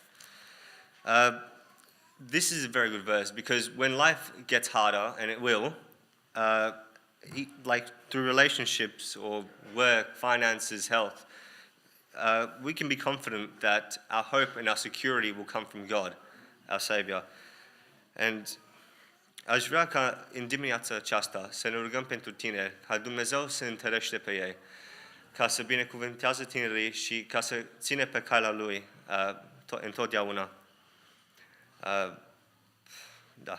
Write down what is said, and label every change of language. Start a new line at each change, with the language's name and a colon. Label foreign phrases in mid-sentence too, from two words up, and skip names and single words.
English: This is a very good verse because when life gets harder, and it will, like through relationships or work, finances, health, we can be confident that our hope and our security will come from God, our Savior.
Romanian: And aș vrea ca în dimineața aceasta să ne rugăm pentru tineri, ca Dumnezeu să întărește pe ei, ca să binecuvântează tinerii și ca să ține pe calea Lui întotdeauna. Da.